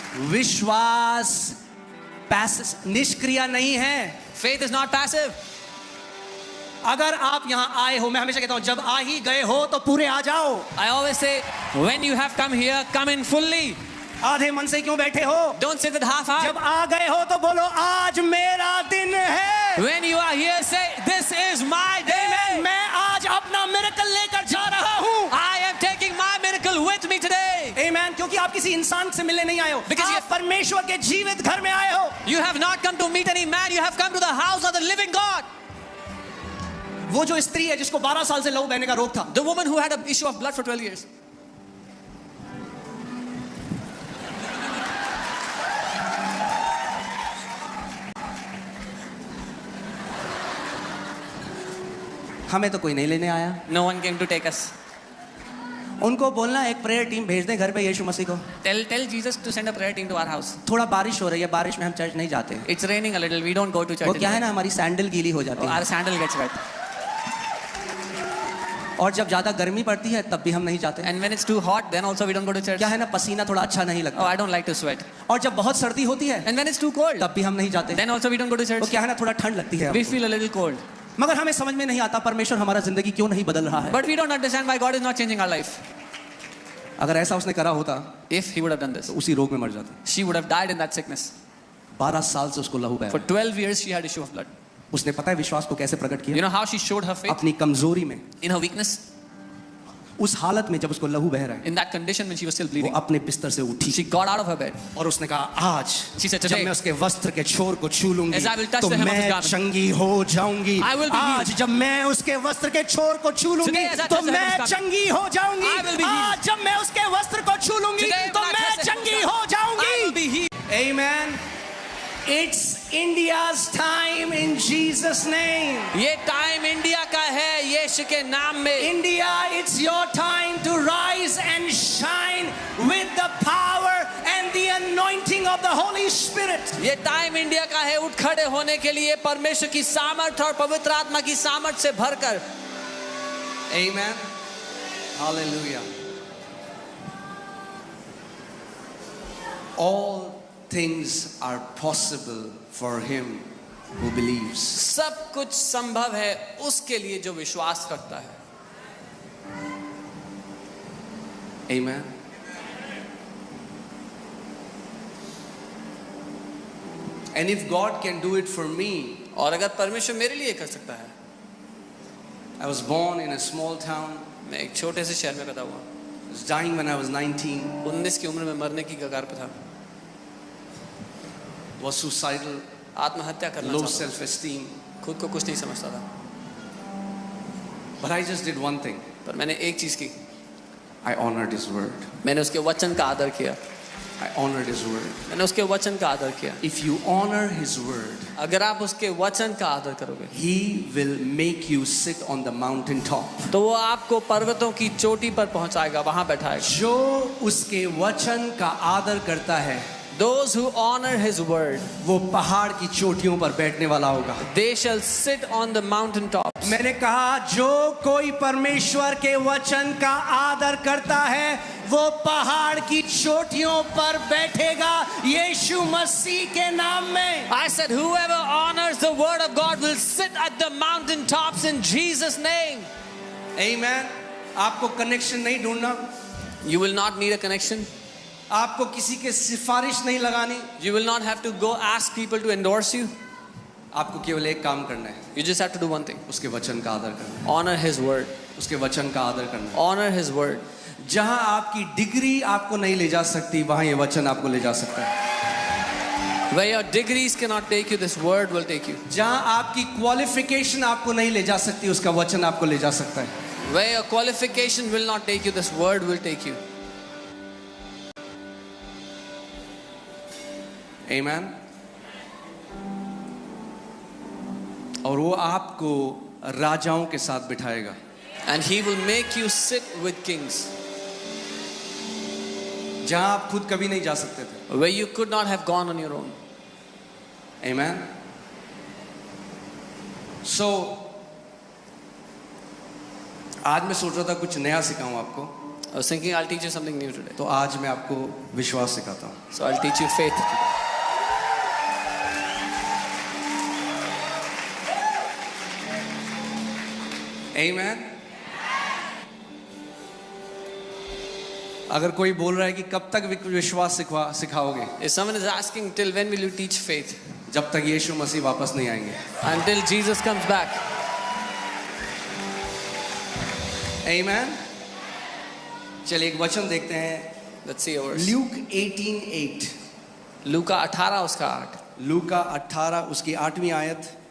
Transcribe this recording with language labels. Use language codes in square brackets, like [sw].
[hi] विश्वास निष्क्रिय नहीं है. [en] Faith is not passive. [hi] अगर आप यहाँ आए हो, मैं हमेशा कहता हूँ जब आ ही गए हो तो पूरे आ जाओ. [en] I always say, when you have come here, come in fully. [hi] आधे मन से क्यों बैठे हो? [en] Don't sit with half heart. [hi] जब आ गए हो तो बोलो आज मेरा दिन है. [en] When you are here, say, this is my day. [hi] मैं आज अपना मिरेकल लेकर जा रहा हूँ. [en] I am taking my miracle with me today. Amen. [hi] क्योंकि आप किसी इंसान से मिलने नहीं आए हो. [en] Because [hi] आप परमेश्वर के जीवित घर में आए हो. [en] You have not come to meet any man. You have come to the house of the living God. [hi] वो जो स्त्री है जिसको 12 साल से लहू बहने का रोग था. [en] The woman who had an issue of blood for 12 years. [hi] हमें तो कोई नहीं लेने आया. [en] No one came to take us. [hi] उनको बोलना एक प्रेयर टीम भेज दें घर पे यीशु मसीह को. [en] Tell Jesus to send a prayer team to our house. [hi] थोड़ा बारिश हो रही है, बारिश में हम चर्च नहीं जाते. [en] It's raining a little. We don't go to church. [hi] वो क्या है ना, हमारी सैंडल गीली हो जाती है. [en] Our sandal gets wet. [hi] और जब ज्यादा गर्मी पड़ती है तब भी हम नहीं जाते. [en] And when it's too hot, then also we don't go to church. [hi] क्या है ना, पसीना थोड़ा अच्छा नहीं लगता. [en] Oh, I don't like to sweat. [hi] और जब बहुत सर्दी होती है [en] And when it's too cold, [hi] तब भी हम नहीं जाते. [en] then also we don't go to church. [hi] वो क्या है ना, थोड़ा ठंड लगती है. [en] We feel a little cold. [hi] मगर हमें समझ में नहीं आता परमेश्वर हमारा जिंदगी क्यों नहीं बदल रहा है. [en] But we don't understand why God is not changing our life. [hi] अगर ऐसा उसने करा होता [en] If he would have done this, [hi] तो उसी रोग में मर जाता. [en] she would have died in that sickness. [hi] 12 साल से उसको लहू बह [en] For [hi] रहा है. [en] 12 years she had issue of blood. [hi] उसने पता है विश्वास को कैसे प्रकट किया. [en] You know how she showed her faith? [hi] अपनी कमजोरी में, [en] In her weakness. [hi] उस हालत में जब उसको लहू बह रहा है, [en] In that condition when she was still [hi] वो [en] bleeding. [hi] अपने बिस्तर से उठी [en] She got out of her bed. [hi] और उसने कहा आज [en] She said, [hi] जब [en] "Today, [hi] मैं उसके वस्त्र के छोर को छू लूंगी [en] as I will touch [hi] तो [en] the hem of his [hi] मैं [en] garment, [hi] चंगी हो जाऊंगी. [en] I will be healed. [hi] आज जब मैं उसके वस्त्र के छोर को छू लूंगी [en] Today, as I [hi] तो [en] touch the hem of [hi] मैं [en] his garment, [hi] चंगी हो जाऊंगी. [en] I will be healed. [hi] आज जब मैं उसके वस्त्र को छू लूंगी [en] Today, [hi] तो [en] when I [hi] मैं [en] touch the hem of [hi] चंगी [en] his [hi] हो [en] garment, I will [hi] जाऊंगी. [en] be healed. Amen. It's India's time in Jesus name. [hi] ये टाइम इंडिया का है यीशु के नाम में. [en] India, it's your time to rise and shine with the power and the anointing of the Holy Spirit. [hi] ये time India का है उठ खड़े होने के लिए परमेश्वर की सामर्थ और पवित्र आत्मा की सामर्थ से भरकर. [en] Amen. Hallelujah. All things are possible for him who believes. [hi] सब कुछ संभव है उसके लिए जो विश्वास करता है. [en] Amen. And if God can do it for me, [hi] और अगर परमेश्वर मेरे लिए कर सकता है. [en] I was born in a small town. [hi] मैं एक छोटे से शहर में पैदा हुआ. [en] I was dying when I was 19. [hi] 19 की उम्र में मरने की कगार पे था. [en] Was suicidal, [hi] आत्महत्या करना [en] low [hi] चाहता था. [en] self-esteem. [hi] खुद को कुछ नहीं समझता था. [en] But I just did one thing. [hi] पर मैंने एक चीज की. [en] I honored his word. [hi] मैंने उसके वचन का आदर किया. [en] I honored his word. [hi] मैंने उसके वचन का आदर किया. [en] If you honor his word, [hi] अगर आप उसके वचन का आदर करोगे [en] he will make you sit on the mountain top. [hi] तो वो आपको पर्वतों की चोटी पर पहुंचाएगा, वहां बैठाएगा. जो उसके वचन का आदर करता है [en] Those who honor his word, [hi] वो पहाड़ की चोटियों पर बैठने वाला होगा. [en] they shall sit on the mountain tops. [hi] मैंने कहा जो कोई परमेश्वर के वचन का आदर करता है वो पहाड़ की चोटियों पर बैठेगा यीशु मसीह के नाम में. [en] I said whoever honors the word of God will sit at the mountain tops in Jesus name. Amen. [hi] आपको कनेक्शन नहीं ढूंढना. [en] You will not need a connection. [hi] आपको किसी के सिफारिश नहीं लगानी. [en] You will not have to go ask people to endorse you. [hi] आपको केवल एक काम करना है. [en] You just have to do one thing. [hi] उसके वचन का आदर करना. [en] Honor his word. [hi] उसके वचन का आदर करना. [en] Honor his word. [hi] जहां आपकी डिग्री आपको नहीं ले जा सकती वहां ये वचन आपको ले जा सकता है. [en] Where your degrees cannot take you, this word will take you. [hi] जहां आपकी क्वालिफिकेशन आपको नहीं ले जा सकती उसका वचन आपको ले जा सकता है. [en] Where your qualification will not take you, this word will take you. Amen. [hi] और वो आपको राजाओं के साथ बिठाएगा. [en] And he will make you sit with kings. [hi] जहां आप खुद कभी नहीं जा सकते थे. [en] Where you could not have gone on your own. Amen. [hi] So आज मैं सोच रहा था कुछ नया सिखाऊं आपको. [en] I was thinking I'll teach you something new today. [hi] तो आज मैं आपको विश्वास सिखाता हूँ. [en] So I'll teach you faith today. Amen. [hi] अगर कोई बोल रहा है कि कब तक विश्वास सिखाओगे, [en] If someone is asking, till when will you teach faith? [hi] जब तक यीशु मसीह वापस नहीं आएंगे. [en] Until Jesus comes back. [hi] Amen. चलिए एक वचन देखते हैं. [en] Let's see a verse. [hi] Luke 18:8. लूका 18 उसका 8. लूका 18 उसकी 8वीं आयत.